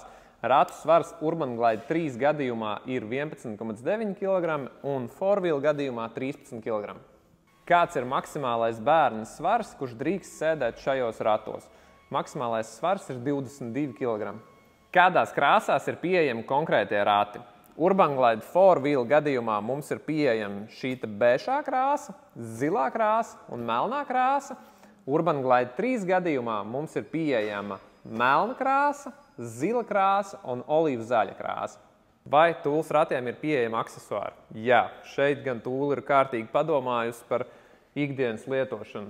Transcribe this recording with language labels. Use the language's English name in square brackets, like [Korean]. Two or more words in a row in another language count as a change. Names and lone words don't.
[Latvian] Ratu svars Urban Glide 3 gadījumā ir 11,9 kg un 4-wheel gadījumā 13 kg. Kāds ir maksimālais bērna svars, kurš drīkst sēdēt šajos ratos? Maksimālais svars ir 22 kg. Kādās krāsās ir pieejami konkrētie rati? Urban Glide 4-wheel gadījumā mums ir pieejama šī bēšā krāsa, zilā krāsa un melnā krāsa. Urban Glide 3 gadījumā mums ir pieejama melna krāsa, zila krāsa un olīvzaļa krāsa. Vai tūles ratiem ir pieejama aksesuāri? Jā, šeit gan tūle ir kārtīgi padomājusi par ikdienas lietošanu.